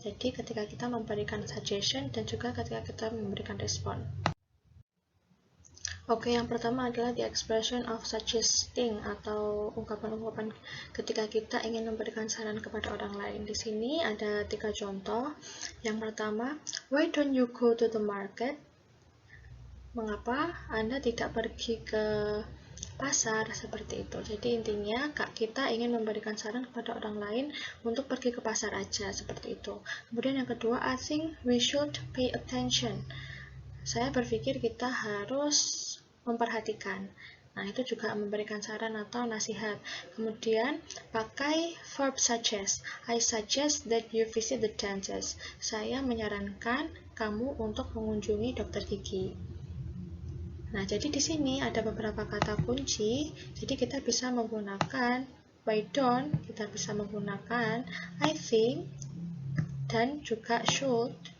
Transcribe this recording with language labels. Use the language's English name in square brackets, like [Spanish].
[Indonesian] Jadi, ketika kita memberikan suggestion dan juga ketika kita memberikan respon. Oke, yang pertama adalah [English] the expression of suggesting [Indonesian] atau ungkapan-ungkapan ketika kita ingin memberikan saran kepada orang lain. Di sini ada 3 contoh. Yang pertama, [English] why don't you go to the market? [Indonesian] Mengapa Anda tidak pergi ke pasar? Seperti itu. Jadi intinya kita ingin memberikan saran kepada orang lain untuk pergi ke pasar aja, seperti itu. Kemudian yang kedua, [English] I think we should pay attention. [Indonesian] Saya berpikir kita harus memperhatikan. Nah, itu juga memberikan saran atau nasihat. Kemudian, pakai [English] verb suggest. I suggest that you visit the dentist. [Indonesian] Saya menyarankan kamu untuk mengunjungi dokter gigi. Nah, jadi di sini ada beberapa kata kunci. Jadi kita bisa menggunakan why don't, kita bisa menggunakan I think, dan juga should.